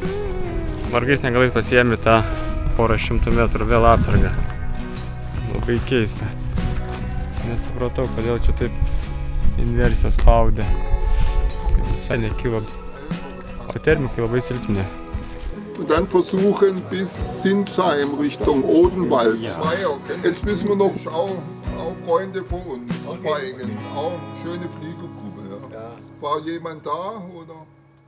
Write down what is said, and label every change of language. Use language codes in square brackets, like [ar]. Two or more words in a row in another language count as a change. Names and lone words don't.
[lt] Vargais negalais pasiėmi tą porą šimtų metrų vėl atsargą. Labai keista. Nesupratau, kodėl čia taip inversija spaudė. Visai nekilo, o termikai labai silpni. [de] und dann versuchen bis Sinsheim Richtung Odenwald. Jetzt müssen wir noch schauen, auch Freunde von uns, Speingen, auch schöne Fliegergruppe. Ja. War jemand da oder?